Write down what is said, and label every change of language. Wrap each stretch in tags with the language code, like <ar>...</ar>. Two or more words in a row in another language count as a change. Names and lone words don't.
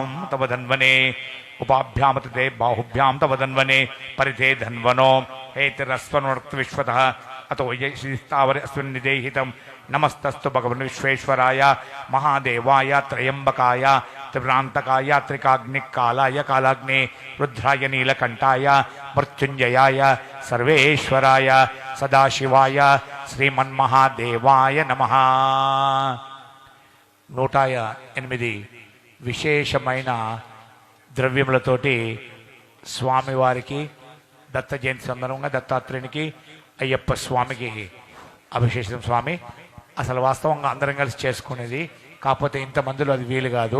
<sa>तव धन्वने उपाभ्यां ते बाहुभ्यां तव धन्वने परिते धन्वनो हेतिरस्वनुर्विश्वतः अतो यशिस्तावर अस्मिन्निदेहितं नमस्तस्तु भगवन् विश्वेश्वराय महादेवाय त्रयंबकाय त्रिभ्रांतकाय त्रिकाग्निकालाय कालाग्ने रुद्राय नीलकंठाय मृत्युंजयाय सर्वेश्वराय सदाशिवाय श्रीमन्महादेवाय नमः</sa> <te>108 విశేషమైన ద్రవ్యములతోటి స్వామివారికి దత్త జయంతి సందర్భంగా దత్తాత్రేయునికి అయ్యప్ప స్వామికి అభిషేకం. స్వామి అసలు వాస్తవంగా అందరం కలిసి చేసుకునేది, కాకపోతే ఇంతమందిలో అది వీలు కాదు.</te>